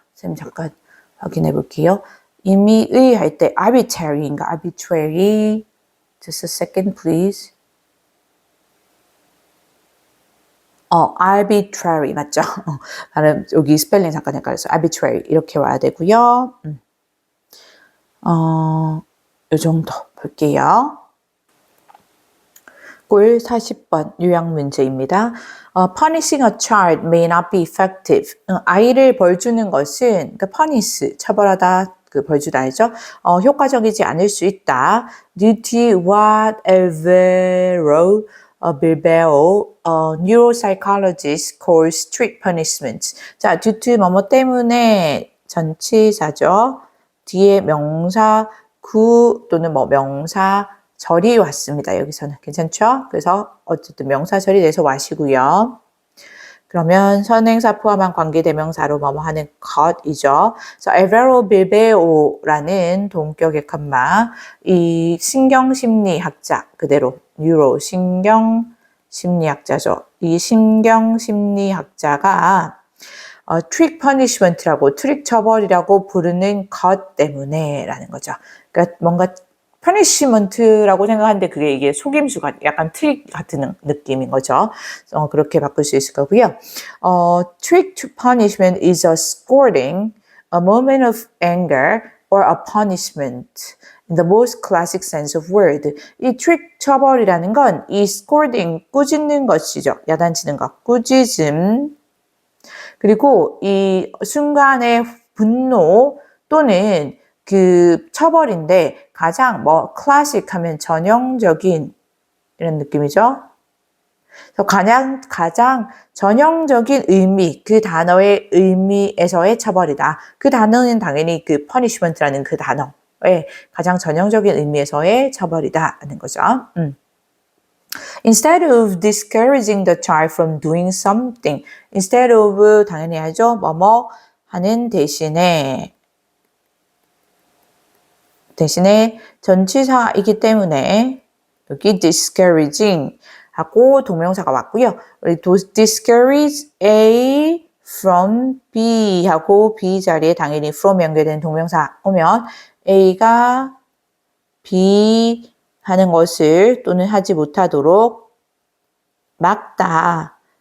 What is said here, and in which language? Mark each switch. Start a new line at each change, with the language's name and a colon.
Korean: 선생님 잠깐 확인해 볼게요. 임의의 할 때
English: arbitrary인가 arbitrary just a second please.
Korean: arbitrary 맞죠? 나는 여기 스펠링 잠깐 헷갈렸어요. arbitrary 이렇게 와야 되고요. 요 정도 볼게요. 꼴 40번 요약 문제입니다.
English: punishing a child may not be effective.
Korean: 아이를 벌 주는 것은 punish 처벌하다 벌 주다죠. 효과적이지 않을 수 있다.
English: due to what Alvaro Bilbao, neuropsychologist calls strict punishment.
Korean: 자, due to 뭐뭐 때문에 전치사죠. 뒤에 명사 구 또는 명사 절이 왔습니다. 여기서는 괜찮죠? 그래서 어쨌든 명사절이 돼서 와시고요. 그러면 선행사 포함한 관계대명사로 뭐뭐 하는 것이죠. 그래서 Alvaro Bilbao라는 동격의 컴마 이 신경심리학자 그대로 뉴로 신경심리학자죠. 이 신경심리학자가 트릭 퍼니시먼트라고 트릭 처벌이라고 부르는 것 때문에 라는 거죠. 그러니까 뭔가 퍼니시먼트라고 생각하는데 그게 이게 속임수가 약간 트릭 같은 느낌인 거죠. 그렇게 바꿀 수 있을 거고요.
English: Trick to punishment is a scolding, a moment of anger, or a punishment. In the most classic sense of word.
Korean: 이 트릭 처벌이라는 건 이 scolding, 꾸짖는 것이죠. 야단치는 것, 꾸짖음. 그리고 이 순간의 분노 또는 처벌인데 가장 클래식 하면 전형적인 이런 느낌이죠. 그래서 가장 전형적인 의미, 그 단어의 의미에서의 처벌이다. 그 단어는 당연히 punishment라는 그 단어의 가장 전형적인 의미에서의 처벌이다 하는 거죠.
English: Instead of discouraging the child from doing something, instead of
Korean: 당연히 하죠. 뭐뭐 하는 대신에 전치사이기 때문에 여기 discouraging 하고 동명사가 왔고요. 우리 discourage A from B 하고 B 자리에 당연히 from 연결된 동명사 오면 A가 B 하는 것을 또는 하지 못하도록 막다.